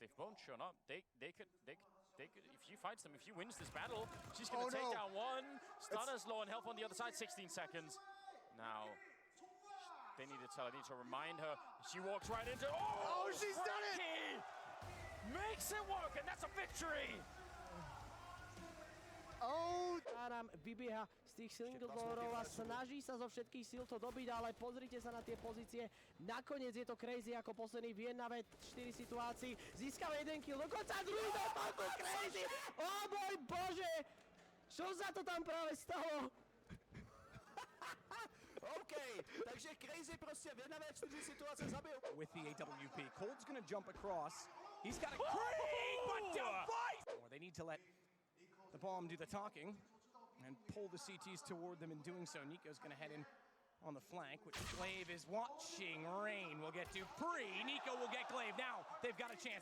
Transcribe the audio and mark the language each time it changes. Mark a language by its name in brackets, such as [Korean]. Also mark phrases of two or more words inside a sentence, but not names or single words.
[English] If both shown up, they could. If she fights them, if she wins this battle, she's going to take down one. Stunner's low on health on the other side. 16 seconds. Now they need to tell her. They need to remind her. She walks right into. Oh, she's done it! Makes it work, and that's a victory. [Slovak] Áram vybieha z tých single-doorov a snaží sa zo všetkých síl to dobiť, ale pozrite sa na tie pozície. Nakoniec je to Crazy ako posledný v 1v4 situácii. Získava jeden kill, dokonca druhý dopadku Crazy! O môj Bože! Čo sa to tam práve stalo? [Czech] OK, takže Crazy prostě v 1v4 situace zabil. [English] With the AWP, Cold's gonna jump across. He's got a creep, but device! Or they need to let the bomb do the talking and pull the CTs toward them in doing so. Nico's gonna head in on the flank, which Glaive is watching. Rain will get Dupree. Nico will get Glaive. Now they've got a chance.